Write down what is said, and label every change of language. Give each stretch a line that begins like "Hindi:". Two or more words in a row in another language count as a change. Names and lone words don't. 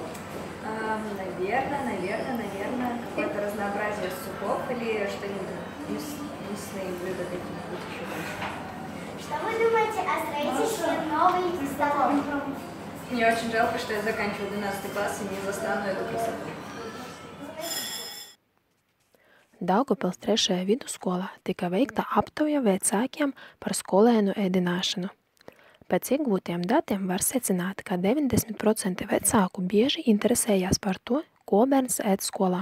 Russian: Наверное, какое-то разнообразие супов или что-нибудь мясные блюда какие-нибудь еще больше. Что вы думаете о строительстве новой столовой? Мне очень жалко, что я заканчиваю 12 класс и не застану эту красоту.
Latvian: Daugavpils 3. vidusskolā tika veikta aptauja vecākiem par skolēnu ēdināšanu. Pēc iegūtiem datiem var secināt, ka 90% vecāku bieži interesējās par to, ko bērns ēd skolā.